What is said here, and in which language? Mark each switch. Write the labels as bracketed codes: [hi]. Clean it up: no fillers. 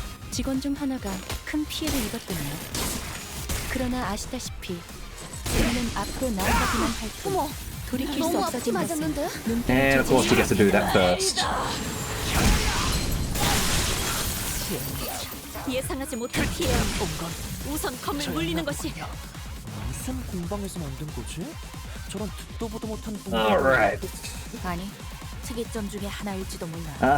[ko] 직원 중 하나가 큰 피해를 입었군요. 그러나 아시다시피 우리는 앞으로 나아가기만 할 뿐 돌이킬 수 없어진 것은 [en] And of course he gets to do that first. [ko] 예상하지 못한 피해야 온건 우선 검을 물리는 것이. 무슨 공방에서 만든 거지? 저런 듣도 보도 못한 공방. [en] Alright. [ko] 아니, 특이점 중에 하나일지도 몰라.